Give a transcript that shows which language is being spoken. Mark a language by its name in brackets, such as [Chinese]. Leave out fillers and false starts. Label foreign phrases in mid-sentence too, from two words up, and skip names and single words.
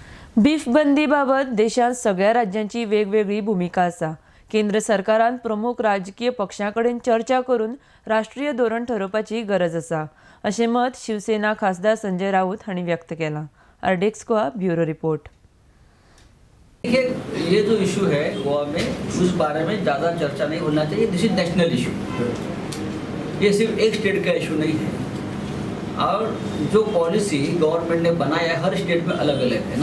[Konkani] बीफ बंदीबाबत देशांत सगळ्या राज्यांची वेगवेगळी भूमिका आसा। केंद्र सरकारान प्रमुख राजकीय पक्षांकडेन चर्चा करून राष्ट्रीय धोरण ठरवपाची गरज आसा, अशें मत शिवसेना खासदार संजय राऊत हांणी व्यक्त केलां। आरडेक्स गोवा ब्यूरो रिपोर्ट। [Hindi] देखिए, ये जो इशू है गोवा में, उस बारे में ज़्यादा चर्चा नहीं होना चाहिए। [English] this is national issue, [Hindi] ये सिर्फ एक स्टेट का इशू नहीं है। और जो [English] policy government [Hindi] ने बनाया है हर स्टेट में अलग अलग है।